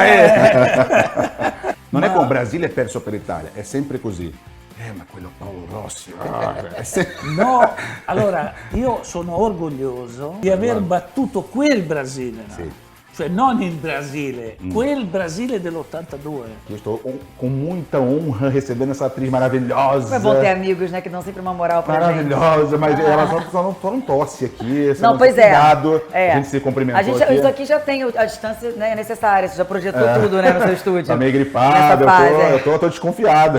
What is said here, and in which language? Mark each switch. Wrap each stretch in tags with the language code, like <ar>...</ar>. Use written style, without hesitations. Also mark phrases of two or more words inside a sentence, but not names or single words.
<it>Non è con Brasile è perso per l'Italia, è sempre così. Ma quello Paolo Rossi. No, allora io sono orgoglioso di aver battuto quel Brasile, no? Sì. Cioè non il Brasile, quel Brasile dell'82.</it> <pt>Eu estou com muita honra recebendo essa atriz maravilhosa. É bom ter amigos, né, que dão sempre uma moral pra gente. Maravilhosa, mas ela só não tosse aqui. Não, pois cuidado, é. A gente se cumprimentou aqui. Isso aqui já tem a distância, né, necessária, você já projetou tudo, né, no seu estúdio. Tá meio gripada, eu tô desconfiada.</pt>